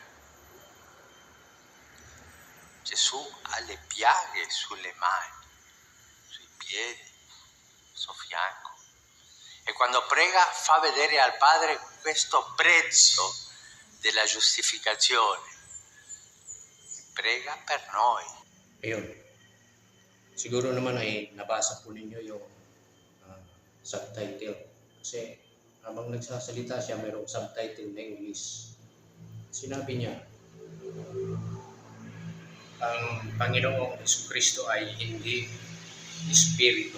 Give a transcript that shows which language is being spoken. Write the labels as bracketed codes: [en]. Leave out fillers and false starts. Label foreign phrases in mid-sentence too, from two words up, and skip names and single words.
[it] Gesù ha le piaghe sulle mani, sui piedi, sul fianco. E quando prega fa vedere al Padre questo prezzo della giustificazione. Prega per noi. [tl] Ayun. Siguro naman ay nabasa po ninyo yung subtitle. Kasi habang nagsasalita siya, mayroong subtitle na English. Sinabi niya, ang Panginoong Jesucristo ay hindi espiritu.